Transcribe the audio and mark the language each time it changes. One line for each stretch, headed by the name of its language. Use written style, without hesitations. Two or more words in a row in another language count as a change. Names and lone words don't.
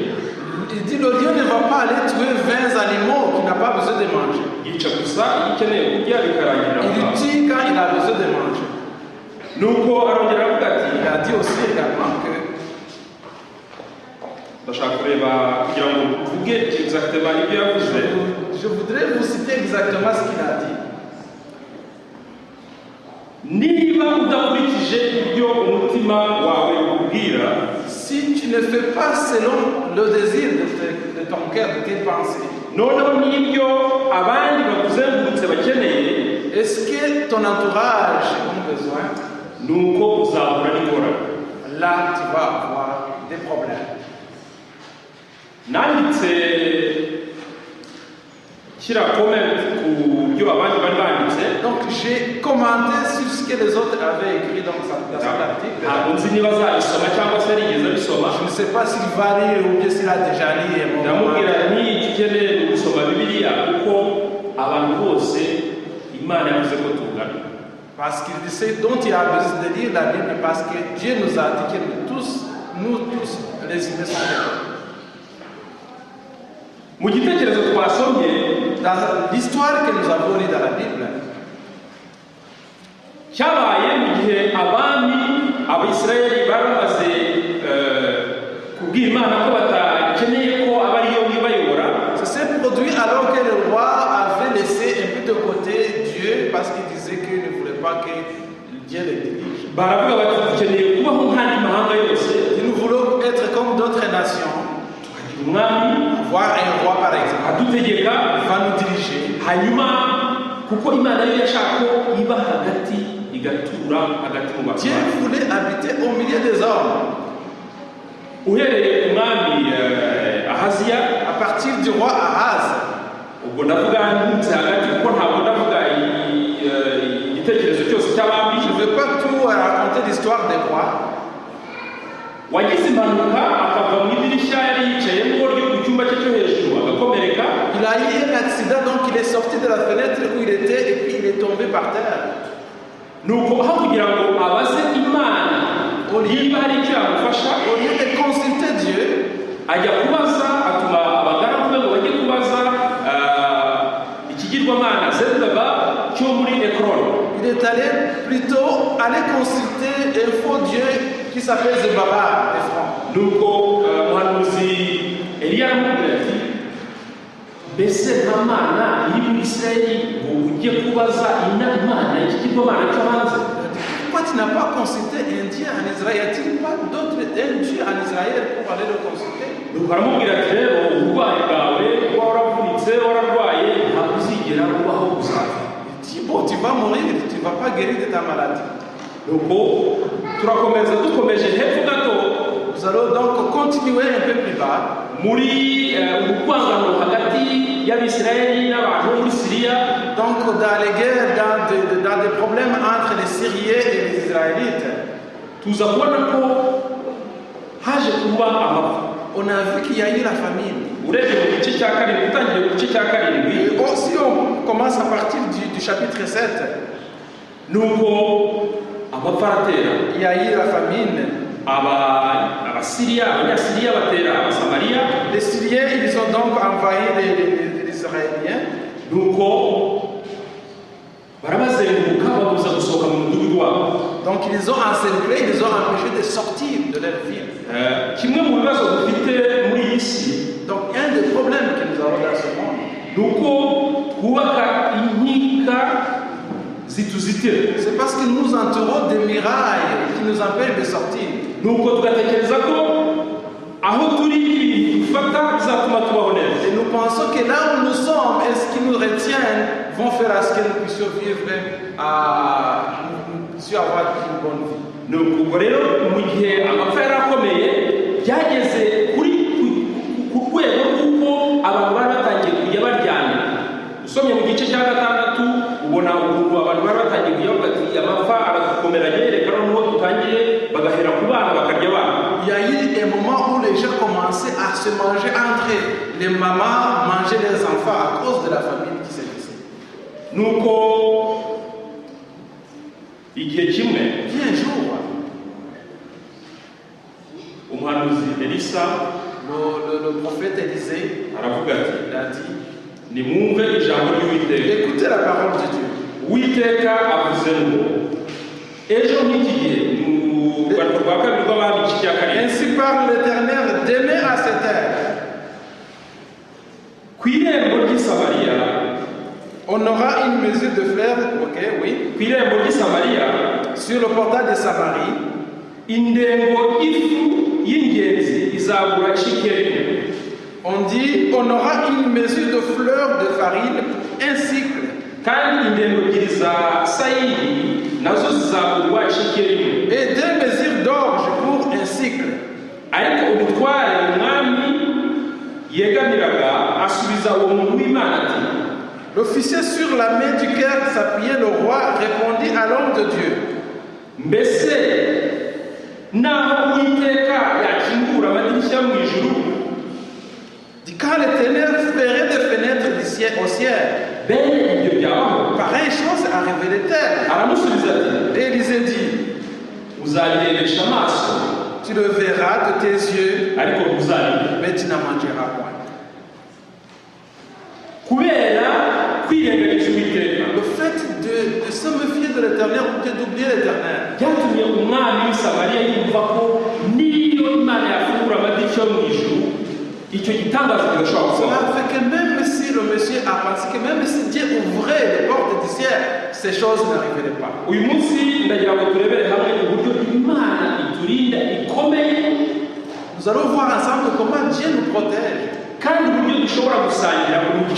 French: Il dit le lion ne va pas aller tuer 20 animaux qu'il n'a pas besoin de manger.
Kinyarwanda: yica gusa iyo ikeneye kurya bikarangira
French: Il
Kinyarwanda: aho.
French: tue quand il a besoin de manger.
Kinyarwanda: nuko arongera avuga ati
French: Il a dit aussi également que
Kinyarwanda: ndashaka kureba kugira ngo mvuge exactement ibyo yavuze.
French: je voudrais vous citer exactement ce qu'il a dit.
Kinyarwanda: niba udakurikije ibyo umutima wawe ukubwira,
French: Si tu ne fais pas selon le désir de ton cœur, de tes pensées,
Kinyarwanda: noneho n'ibyo abandi bakuzengurutse bakeneye,
French: est-ce que ton entourage a besoin?
Kinyarwanda: nuko uzahura n'ingorane.
French: Là, tu vas avoir des problèmes.
Kinyarwanda: nanditse shyira comment ku byo abandi bari banditse.
French: Donc, j'ai commenté sur ce que les autres avaient écrit dans cet article.
Kinyarwanda: ntabwo nzi niba azabisoma cyangwa se yarigeze abisoma.
French: Je ne sais pas s'il va lire ou bien s'il a déjà lu.
Kinyarwanda: ndamubwira nti icyo ukeneye ni ugusoma bibiliya kuko abantu bose imana yavuze ko tungana.
French: Parce qu'il dit ce dont il a besoin de lire la Bible, parce que Dieu nous a dit que nous tous, les humains sont égaux.
Kinyarwanda: mu gitekerezo twasomye,
French: Dans l'histoire que nous avons lue dans la Bible,
Kinyarwanda: cyabaye mu gihe abami abisirayeli bari bamaze kubwira imana ko batakeneye ko aba ariyo ibayobora.
French: ça s'est produit alors que le roi avait laissé un peu de côté Dieu parce qu'il disait qu'il ne voulait pas que Dieu le dirige.
Kinyarwanda: baravuga bati dukeneye kubaho nk'andi mahanga yose,
French: Et nous voulons être comme d'autres nations,
Kinyarwanda: tukagira umwami
French: voir un roi par exemple,
Kinyarwanda: adutegeka,
French: qui va nous diriger.
Kinyarwanda: hanyuma kuko imana yo yashaka ko iba hagati, igatura hagati mu
French: Dieu
Kinyarwanda: bantu.
French: voulait habiter au milieu des hommes.
Kinyarwanda: uhereye ku mwami ahaziya,
French: À partir du roi Ahaz,
Kinyarwanda: ubwo ndavuga ndutse hagati kuko ntabwo ndavuga igitekerezo cyose cy'abami.
French: je ne veux pas tout raconter l'histoire des rois.
Kinyarwanda: wagize impanuka akava mu idirishya yari yicayemo ryo ku cyumba cye cyo hejuru agakomereka.
French: Il a eu un accident, donc il est sorti de la fenêtre où il était et puis il est tombé par terre.
Kinyarwanda: nuko aho kugira ngo abaze imana niba hari icyo yamufasha,
French: Au lieu de consulter Dieu,
Kinyarwanda: ajya kubaza, atuma abagaragu be ngo bajye kubaza ikigirwamana zebaba cyo muri ekroni.
French: il est allé plutôt aller consulter un faux Dieu qui s'appelle Zebaba d'Ephron.
Kinyarwanda: nuko umuhanuzi eliya aramubwira ati mbese nta mana iri muri isirayeli ngo ujye kubaza imana ikigirwamana cyo hanze?
French: Pourquoi tu n'as pas consulté un Dieu en Israël? Y a-t-il pas d'autre Dieu en Israël pour aller le consulter?
Kinyarwanda: nuko aramubwira ati rero uburwayi bwawe kuba waravunitse wararwaye ntabwo uzigera ubaho gusanga.
French: Il dit, bon, tu vas mourir, tu ne vas pas guérir de ta maladie.
Kinyarwanda: nuko turakomeza dukomeje hepfo gato,
French: Nous allons donc continuer un peu plus bas.
Kinyarwanda: muri ubukwangano hagati y'abisirayeli n'abantu bo muri siriya.
French: Donc, dans les guerres, dans des problèmes entre les Syriens et les Israélites,
Kinyarwanda: tuza kubona ko haje kuba amapfa.
French: on a vu qu'il y a eu la famine.
Kinyarwanda: urebye mu gice cya karindwi, utangiye ku gice cya karindwi,
French: Et si on commence à partir du chapitre 7,
Kinyarwanda: nuko amapfa aratera.
French: il y a eu la famine.
Kinyarwanda: abasiriya abanyasiriya batera abasamariya.
French: Les Syriens, ils ont donc envahi les Israéliens.
Kinyarwanda: nuko barabazenguruka babuza gusohoka mu mudugudu wabo.
French: Donc ils les ont encerclés, ils les ont empêchés de sortir de leur ville.
Kinyarwanda: kimwe mu bibazo dufite muri iyi si,
French: Donc un des problèmes que nous avons dans ce monde,
Kinyarwanda: nuko twubaka inkika zituzitira.
French: c'est parce que nous entourons des murailles qui nous empêchent de sortir.
Kinyarwanda: nuko tugatekereza ko aho turi ibintu dufata bizatuma tubaho neza.
French: Et nous pensons que là où nous sommes et ce qui nous retient vont faire à ce que nous puissions vivre, nous puissions avoir une bonne vie.
Kinyarwanda: Nuko rero mu gihe amapfa yarakomeye byageze ku rwego rw'uko abantu bari batangiye kujya baryana. Usomye mu gice cya 6 ubona ukuntu abantu bari batangiye kujya bati amapfa aragukomeranye, reka noneho dutangiye bagahera ku bana bakarya abana.
French: Il y a eu des moments où les gens commençaient à se manger entre eux. Les mamans mangeaient les enfants à cause de la famine qui s'est laissée.
Kinyarwanda: Nuko igihe kimwe
French: Puis un jour,
Kinyarwanda: umuhanuzi Elisa
French: le prophète Élisée
Kinyarwanda: aravuga ati
French: a dit,
Kinyarwanda: nimwumve ijambo ry'Uwiteka.
French: écoutez la parole de Dieu.
Kinyarwanda: Uwiteka avuze ngo ejo nk'iki gihe mu rwanda rwa kabiri rw'abami igice cya karindwi.
French: Ainsi parle l'Éternel, demain à cette heure,
Kinyarwanda: Ku irembo ry'i Samariya,
French: on aura une mesure de fleur, ok, oui,
Kinyarwanda: ku irembo ry'i Samariya
French: sur le portail de Samarie,
Kinyarwanda: indengo y'ifu y'ingenzi izagura ishekeri rimwe.
French: on dit, on aura une mesure de fleur de farine, un cycle,
Kinyarwanda: Kandi indengo ebyiri za sayiri nazo zizagurwa ishekeri rimwe.
French: et 2 mesures d'orge pour un cycle.
Kinyarwanda: Ariko umutware umwami yegamiraga asubiza uwo muntu w'Imana ati,
French: L'officier sur la main duquel s'appuyait le roi répondit à l'homme de Dieu.
Kinyarwanda: mbese naho Uwiteka yakingura amadirishya mu ijuru,
French: Dit, quand l'Éternel ferait des fenêtres du ciel au ciel,
Kinyarwanda: bene ibyo byabaho?
French: pareille chose a révélé-t-elle.
Kinyarwanda: Aramusubiza ati,
French: Et Élisée dit,
Kinyarwanda: uzabirebesha amaso
French: tu le verras de tes yeux,
Kinyarwanda: ariko ntuzabirya.
French: mais tu n'en mangeras point.
Kinyarwanda: Kubera kwirengagiza Uwiteka
French: Le fait de se méfier de l'Éternel ou bien d'oublier l'Éternel,
Kinyarwanda: byatumye umwami w'i Samariya yumva ko niyo Imana yafungura amadirishya yo mu ijuru, icyo gitangaza kidashobora
French: cela
Kinyarwanda: gusohora.
French: fait que même si le monsieur a pensé que même si Dieu ouvrait les portes du ciel, ces choses n'arriveraient pas.
Kinyarwanda: Uyu munsi ndagira ngo turebere hamwe uburyo Imana iturinda ikomeye,
French: Nous allons voir ensemble comment Dieu nous protège
Kinyarwanda: kandi uburyo dushobora gusangira umugisha